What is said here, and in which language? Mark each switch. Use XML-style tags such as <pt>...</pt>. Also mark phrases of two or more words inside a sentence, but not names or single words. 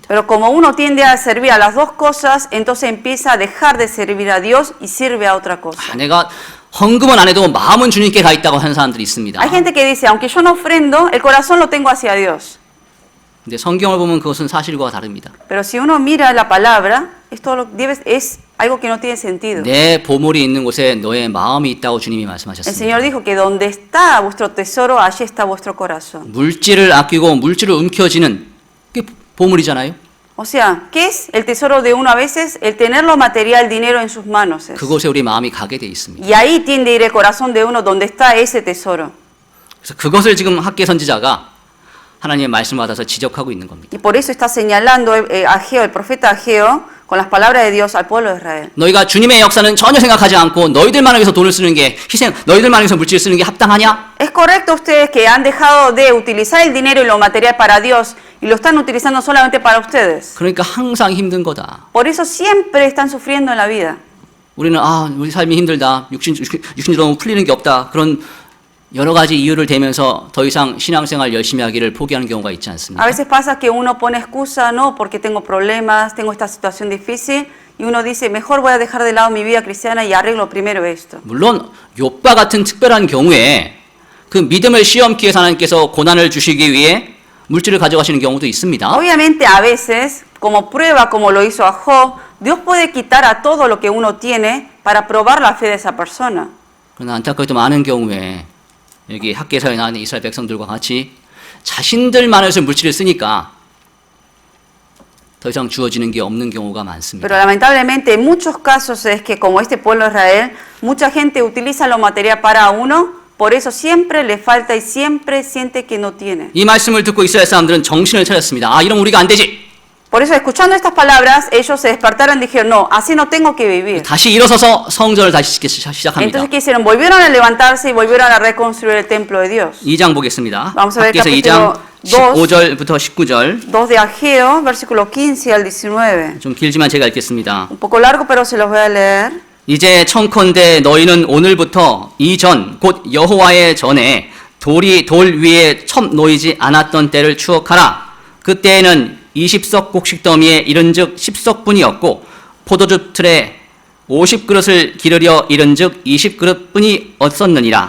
<es>Pero como uno tiende a servir a las dos cosas, entonces empieza a dejar de servir a Dios y sirve a otra cosa.</es> <ko>내가 헌금은 안 해도 마음은 주님께 가 있다고 하는 사람들이 있습니다.</ko> <es>Hay gente que dice, aunque yo no ofrendo, el corazón lo tengo hacia Dios.</es> <ko>근데 성경을 보면 그것은 사실과 다릅니다.</ko> <es>Pero si uno mira la palabra, es algo que no tiene sentido.</es> <ko>내 보물이 있는 곳에 너의 마음이 있다고 주님이</ko> <es>El</es> <ko>말씀하셨습니다.</ko> <es>Señor dijo que donde está vuestro tesoro, allí está vuestro corazón.</es> <ko>물질을 아끼고 물질을 움켜쥐는 게 보물이잖아요.</ko> <es>O sea, ¿qué es el tesoro de uno a veces? El tener lo material, dinero en sus manos. Es.</es> <ko>그곳에 우리 마음이 가게 돼 있습니다.</ko> <es>Y ahí tiende a ir el corazón de uno donde está ese tesoro.</es> <ko>그래서 그것을 지금 학계 선지자가 하나님의 말씀을 받아서 지적하고 있는 겁니다.</ko> <es>Y por eso está señalando Ageo, el profeta Ageo, con las palabras de Dios al pueblo de Israel.</es> <ko>너희가 주님의 역사는 전혀 생각하지 않고 너희들만을 위해서 돈을 쓰는 게 희생, 너희들만을 위해서 물질을 쓰는 게 합당하냐?</ko> <es>¿Es correcto ustedes que han dejado de utilizar el dinero y lo material para Dios y lo están utilizando solamente para ustedes?</es> <ko>그러니까 항상 힘든 거다.</ko> <es>Por eso siempre están sufriendo en la vida.</es> <ko>우리는 우리 삶이 힘들다. 육신적으로 너무 풀리는 게 없다. 그런 여러 가지 이유를 대면서 더 이상 신앙생활 열심히 하기를 포기하는 경우가 있지 않습니까?</ko> <es>A veces pasa que uno pone excusa, no, porque tengo problemas, tengo esta situación difícil, y uno dice, mejor voy a dejar de lado mi vida cristiana y arreglo primero esto.</es> <ko>물론 욥과 같은 특별한 경우에 그 믿음을 시험케 해서 하나님께서 고난을 주시기 위해 물질을 가져가시는 경우도 있습니다.</ko> <es>Obviamente a veces, como prueba, como lo hizo a Job, Dios puede quitar a todo lo que uno tiene para probar la fe de esa persona.</es> <ko>그러나 안타깝게도 많은 경우에 여기 학계사에 나오는 이스라엘 백성들과 같이 자신들만을 위해서 물질을 쓰니까 더 이상 주어지는 게 없는 경우가 많습니다.</ko> <es>Pero lamentablemente en muchos casos es que como este pueblo de Israel, mucha gente utiliza lo material para uno, por eso siempre le falta y siempre siente que no tiene.</es> <ko>이 말씀을 듣고 이스라엘 사람들은 정신을 차렸습니다. 이러면 우리가 안 되지.</ko> <es>Por eso escuchando estas palabras, ellos se despertaron y dijeron, no, así no tengo que vivir.</es> <ko>다시 일어서서 성전을 다시 짓기 시작합니다.</ko> <es>Entonces, ¿qué hicieron? Volvieron a levantarse y volvieron a reconstruir el templo de Dios.</es> <ko>2장 보겠습니다.</ko> <es>Vamos a ver</es> <ko>학계서</ko> <es>capítulo</es> <ko>2장 15절부터 19절.</ko> <es>2 de Ageo, versículo 15 al 19.</es> <ko>좀 길지만 제가 읽겠습니다.</ko> <es>Un poco largo, pero se los voy a leer.</es> <ko>이제 청컨대 너희는 오늘부터 이전 곧 여호와의 전에 돌이 돌 위에 첩 놓이지 않았던 때를 추억하라. 그때에는 20석 곡식 더미에 이른즉 10석뿐이었고 포도주 틀에 50그릇을 기르려 이른즉 20그릇뿐이 없었느니라.</ko>